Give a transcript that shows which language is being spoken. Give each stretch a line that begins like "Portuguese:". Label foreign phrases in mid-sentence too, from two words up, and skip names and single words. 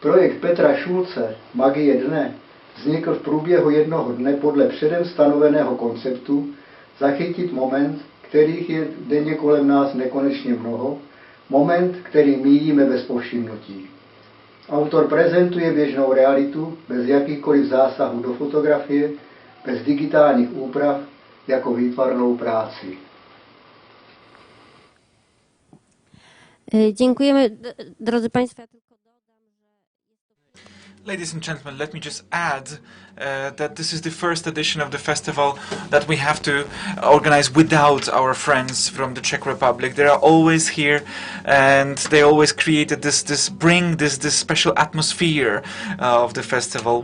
Czech: Projekt Petra Šulce Magie dne vznikl v průběhu jednoho dne podle předem stanoveného konceptu zachytit moment, kterých je denně kolem nás nekonečně mnoho, moment, který míjíme bez povšimnutí. Autor prezentuje běžnou realitu bez jakýchkoliv zásahů do fotografie, bez digitálních úprav, jako výtvarnou práci.
Polish: Dziękujemy, drodzy Państwo.
English: Ladies and gentlemen, let me just add that this is the first edition of the festival that we have to organize without our friends from the Czech Republic. They are always here, and they always created this special atmosphere of the festival.